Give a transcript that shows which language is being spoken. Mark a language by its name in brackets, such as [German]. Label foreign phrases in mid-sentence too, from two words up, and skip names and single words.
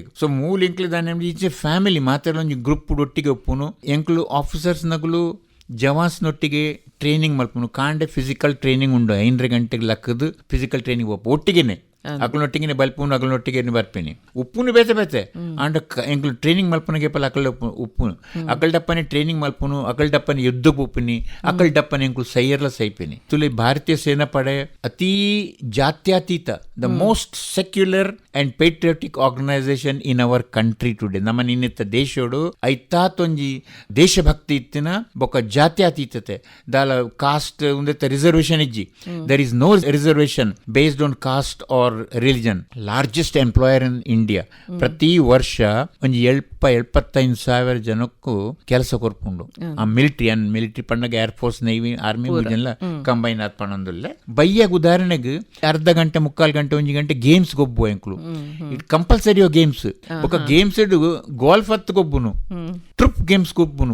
[Tulu] ಸೊ ಮೂಲ ಎಂಕ್ಲು ದಾನೆ ಈಚೆ ಫ್ಯಾಮಿಲಿ ಮಾತಾಡೋ ಒಂಜಿ ಗ್ರೂಪ್ ಒಟ್ಟಿಗೆ ಒಪ್ಪುನು ಎಂಕ್ಲು ಆಫೀಸರ್ಸ್ ನಗಲು ಜವಾನ್ಸ್ನೊಟ್ಟಿಗೆ ಟ್ರೈನಿಂಗ್ ಮಲ್ಪನು ಕಾಂಡೆ [English] physical training [Tulu] ಉಂಡು 5 ಗಂಟೆಗೆ ಲಕ್ಕದು [English] physical training [Tulu] ಒಟ್ಟಿಗೆನೆ ಅಕಲ್ನೊಟ್ಟಿಗೆ ಬಲ್ಪುನು ಅಕಲ್ನೊಟ್ಟಿಗೆ ಬರ್ಪೇನೆ ಉಪ್ಪುನು ಬೇತೆ ಬೇತೆ ಅಂಡ್ ಎಂಕ್ಲು ಟ್ರೈನಿಂಗ್ ಮಲ್ಪನಿಗೆ ಪಲ್ಲ ಅಕಲ್ ಉಪ್ಪುನು ಅಕಲ್ ಡಪ್ಪನೆ ಟ್ರೈನಿಂಗ್ ಮಲ್ಪುನು ಅಕಲ್ ಡಪ್ಪನೆ ಯುದ್ಧಕ್ಕೆ ಉಪ್ಪುನಿ ಅಕಲ್ ಡಪ್ಪನೆ ಎಂಕ್ಲು ಸೈಯರ್ಲ ಸೈಪೇನೆ. ತುಲಿ ಭಾರತೀಯ ಸೇನಾ ಪಡೆ ಅತೀ ಜಾತ್ಯತೀತ [English] the most secular and patriotic organisation in our country today. [Tulu] ನಮ್ಮ ನಿನ್ನೆತ್ತ ದೇಶೋಡು ಐತಾತೊಂಜಿ ದೇಶಭಕ್ತಿ ಇತ್ತಿನ ಬೊಕ್ಕ ಜಾತ್ಯತೀತತೆ ದಾಲ ಕಾಸ್ಟ್ ಉಂದೆತ್ತ ರಿಸರ್ವೇಷನ್ ಇಜ್ಜಿ. [English] there is no reservation based on caste or religion. largest employer in India. [Tulu] ಪ್ರತಿ ವರ್ಷ ಒಂಜಿ 75,000 ಜನಕ್ಕೂ ಕೆಲಸ ಕೊರ್ಪುಂಡು ಆ ಮಿಲಿಟ್ರಿ ಪಂಡಗ [English] air force navy army [Tulu] ಎಲ್ಲ ಕಂಬೈನ್ ಆದ್ ಪಣ್ಣೊಂದುಲ್ಲೆ. ಬಯ್ಯಾಗ ಉದಾಹರಣೆಗೆ ಅರ್ಧ ಗಂಟೆ 3/4 ಗಂಟೆ 1 ಗಂಟೆ ಗೇಮ್ಸ್ ಗೊಬ್ಬು ಎಂಕ್ಲು [English] it compulsory games [Tulu] ఒక ಗೇಮ್ಸ್ ಗೋಲ್ಫ್ ಹತ್ತು ಗೊಬ್ಬುನು [English] troop games [Tulu] ಗೊಬ್ಬುನು.